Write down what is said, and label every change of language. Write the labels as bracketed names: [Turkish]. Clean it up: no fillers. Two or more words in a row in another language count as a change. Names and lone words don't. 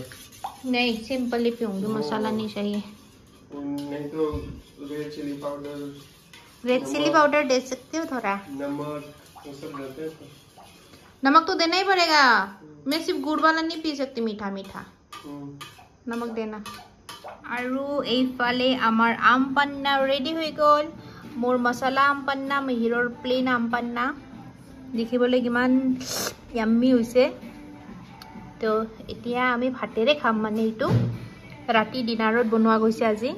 [Hindi] नहीं सिंपल ही पीऊंगी मसाला नहीं चाहिए नहीं तो [English] red chilli powder [Hindi] दे सकते हो थोड़ा नमक वो सब देते हैं नमक तो देना ही पड़ेगा मैं सिर्फ गुड़ वाला नहीं पी सकती मीठा मीठा नमक देना [Assamese] আৰু এইফালে আমাৰ আম পান্না ৰেডি হৈ গল মোৰ মছলা আম পান্না মিহিৰৰ প্লেন আম পান্না দেখিবলৈ কিমান ইয়াম্মি হৈছে তো এতিয়া আমি ভাতেৰে খাম মানে এইটো ৰাতি ডিনাৰত বনোৱা গৈছে আজি